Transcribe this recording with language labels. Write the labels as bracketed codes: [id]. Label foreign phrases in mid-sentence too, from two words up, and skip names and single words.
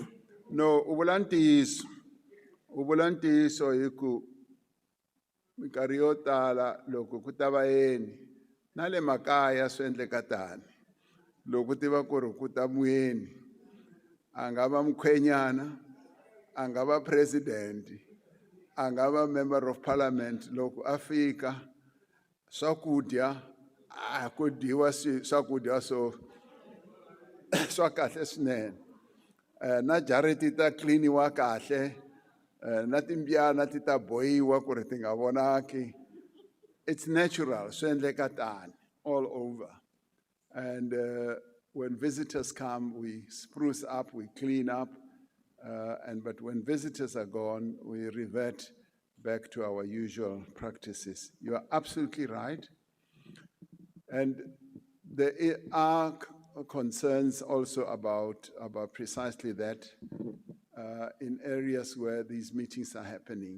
[ts] No, ubulantiso hi ku minkarhi yo tala loko ku ta vayeni na le makaya swi endleka tani. Loko tiva ku ri ku ta muyeni a nga va mukhwenyana, a nga va president, a nga va [en] member of parliament, [ts] loko a fika swakudya a ku dyiwa swakudya swa kahle swinene. Na jareti ta cleaniwa kahle, na timbyana ti ta bohiwa ku ri ti nga vonaki. [en] It's natural, [ts] swi endleka tani [en] all over. And when visitors come, we spruce up, we clean up, but when visitors are gone, we revert back to our usual practices. You are absolutely right. And there are concerns also about precisely that in areas where these meetings are happening.